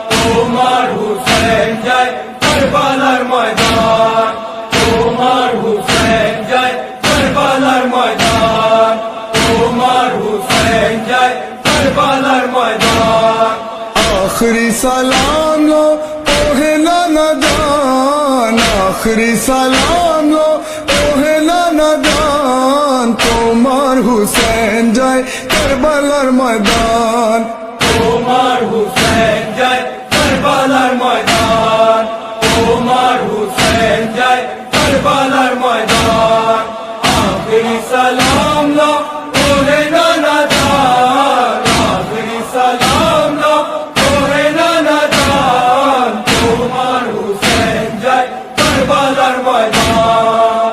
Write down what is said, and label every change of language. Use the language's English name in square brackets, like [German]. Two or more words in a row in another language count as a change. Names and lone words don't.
[Bangla] তোমার হুসেন যায় কারবালার ময়দান, তোমার হুসেন যায় কারবালার ময়দান, তোমার হুসেন যায় কারবালার ময়দান। [Hindi] आखिरी सलाम लो ओहे नाना जान, आखिरी सलाम लो ओहे नाना जान, [Bangla] তোমার হুসেন যায় কারবালার ময়দান, তোমার হুসেন যায় কারবালার ময়দান, তোমার হুসেন যায় কারবালার ময়দান। [Hindi] आख़िरी सलाम लो ओहे नाना जान, आख़िरी सलाम लो ओहे नाना जान, [Bangla] তোমার হুসেন যায় কারবালার ময়দান।